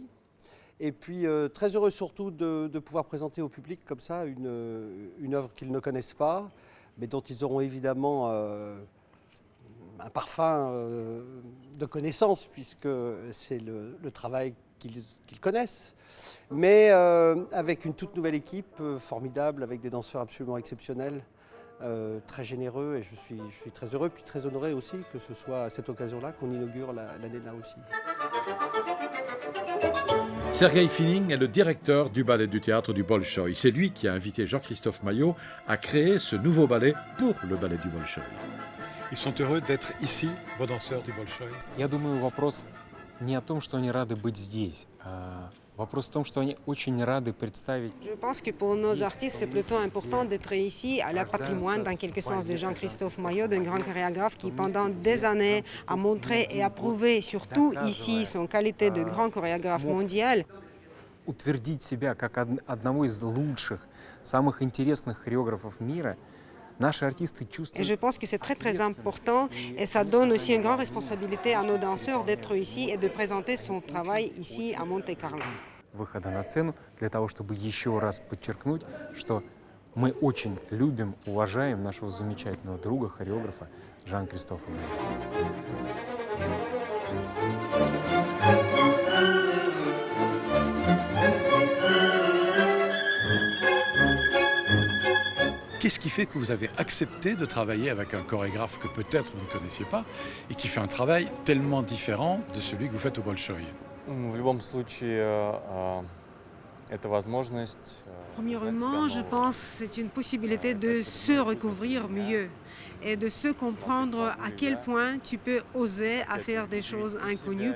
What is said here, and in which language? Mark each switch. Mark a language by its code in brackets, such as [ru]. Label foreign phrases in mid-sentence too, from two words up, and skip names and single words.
[fr] Et puis très heureux surtout de pouvoir présenter au public comme ça une œuvre qu'ils ne connaissent pas, mais dont ils auront évidemment un parfum de connaissance, puisque c'est le travail qu'ils connaissent, mais avec une toute nouvelle équipe formidable, avec des danseurs absolument exceptionnels, très généreux, et je suis très heureux, puis très honoré aussi que ce soit à cette occasion-là qu'on inaugure l'année de la Russie. Sergueï Finin est le directeur du ballet du théâtre du Bolchoï. C'est lui qui a invité Jean-Christophe Maillot à créer ce nouveau ballet pour le ballet du Bolchoï. Ils sont heureux d'être ici, vos danseurs du Bolchoï. [ru] Я думаю, вопрос не о том, что они рады быть здесь, вопрос в том, что они очень рады представить. [fr] Je pense que pour nos artistes, c'est plutôt important d'être ici, à la patrimoine, dans quelque sens, de Jean-Christophe Maillot, d'un grand chorégraphe qui, pendant des années, a montré et a prouvé, surtout ici, son qualité de grand chorégraphe mondial. [ru] Утвердить себя как одного из лучших, самых интересных хореографов мира. [fr] Et je pense que c'est très très important et ça donne aussi une grande responsabilité à nos danseurs d'être ici et de présenter son travail ici à Monte-Carlo. [ru] Выхода на сцену для того, чтобы еще раз подчеркнуть, что мы очень любим, уважаем нашего замечательного друга, хореографа Жан-Кристофа Маилло. [fr] Qu'est-ce qui fait que vous avez accepté de travailler avec un chorégraphe que peut-être vous ne connaissiez pas et qui fait un travail tellement différent de celui que vous faites au Bolchoï? [ru] В любом случае, это возможность. [fr] Premièrement, je pense que c'est une possibilité de se recouvrir mieux et de se comprendre à quel point tu peux oser à faire des choses inconnues.